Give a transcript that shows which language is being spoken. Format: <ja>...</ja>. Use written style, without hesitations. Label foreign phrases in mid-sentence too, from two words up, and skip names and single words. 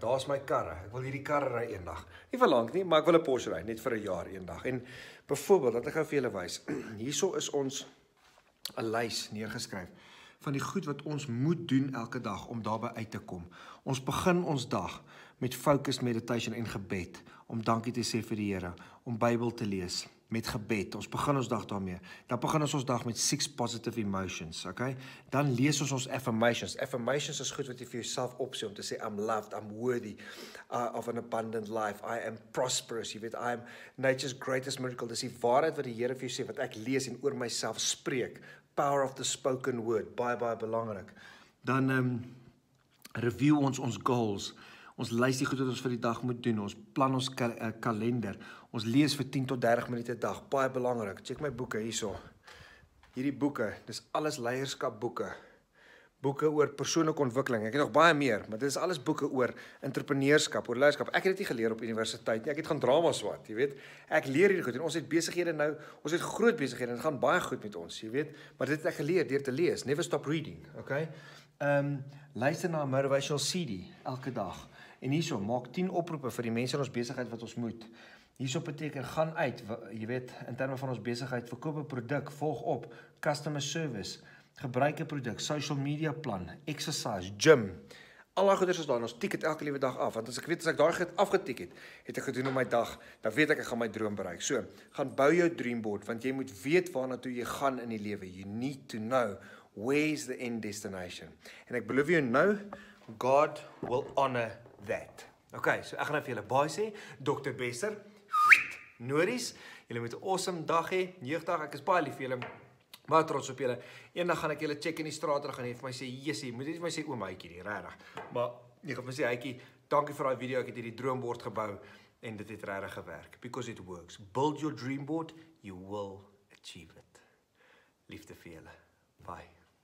<af>Daar's my karre. Ek wil hierdie karre ry eendag. Nie vir lank nie, maar ek wil 'n Porsche ry net vir 'n jaar eendag. En byvoorbeeld, dat ek gou vir julle wys. Hierso is ons 'n lys neergeskryf van die goed wat ons moet doen elke dag om daarby uit te kom. Ons begin ons dag met</af> <en>focused meditation</en> <af>en gebed, om dankie te sê vir die Here, om Bybel te lees, met gebed. Ons begin ons dag daarmee. Dan begin ons dag met 6</af> <en>positive emotions,</en> <af>okay? Dan lees ons affirmations. Affirmations is goed wat jy vir jouself opsê om te sê,</af> <en>I'm loved, I'm worthy of an abundant life, I am prosperous,</en> <af>jy weet,</af> <en>I am nature's greatest miracle.</en> <af>Dis die waarheid wat die Here vir jou sê, wat ek lees en oor myself spreek.</af> <en>power of the spoken word,</en> <af>baie belangrik. Dan review ons goals. Ons lys die goed wat ons vir die dag moet doen. Ons plan ons kalender. Ons lees vir 10 tot 30 minute 'n dag. Baie belangrik. Check my boeke hierso. Hierdie boeke, dis alles leierskapboeke. Boeke oor persoonlike ontwikkeling. Ek het nog baie meer, maar dit is alles boeke oor entrepreneurskap, oor leierskap. Ek het dit nie geleer op universiteit nie. Ek het gaan drama swat, jy weet. Ek leer hierdie goed en ons het besighede nou. Ons het groot besighede en dit gaan baie goed met ons, jy weet. Maar dit het ek geleer deur te lees.</af> <en>Never stop reading, okay?</en> <af>Luister na 'n</af> <en>motivational CD</en> <af>elke dag. En hierso, maak 10 oproepe vir die mense in ons besigheid wat ons moet. Hierso beteken, gaan uit, jy weet, in terme van ons besigheid, verkoop 'n produk, volg op,</af> <en>customer service,</en> <af>gebruik 'n produk,</af> <en>social media plan,</en> <af>exercise, gym. Al daai goeders is daar en ons tik dit elke liewe dag af. Want as ek weet as ek daai goed afgetik het ek gedoen op my dag, dan weet ek gaan my droom bereik. So, gaan bou jou</af> <en>dream board</en> <af>want jy moet weet waarna toe jy gaan in die lewe.</af> <en>You need to know where's the end destination.</en> <af>En ek beloof jou nou,</af> <en>God will honor that.</en> <af>Okay, so ek gaan nou vir julle baie sê, Dr. Besser, Nories, julle moet 'n awesome dag hê, jeugdag, ek is baie lief vir julle, baie trots op julle. Eendag gaan ek julle check in die straat en gaan jy vir my sê, "Jessie, moet jy vir my sê oom Hytjie nie, regtig." Maar jy gaan vir my sê, "Hytjie, dankie vir daai video, ek het hierdie droombord gebou en dit het regtig gewerk."</af> <en>Because it works. Build your dream board, you will achieve it.</en> <af>Liefde vir julle. Bye.</af>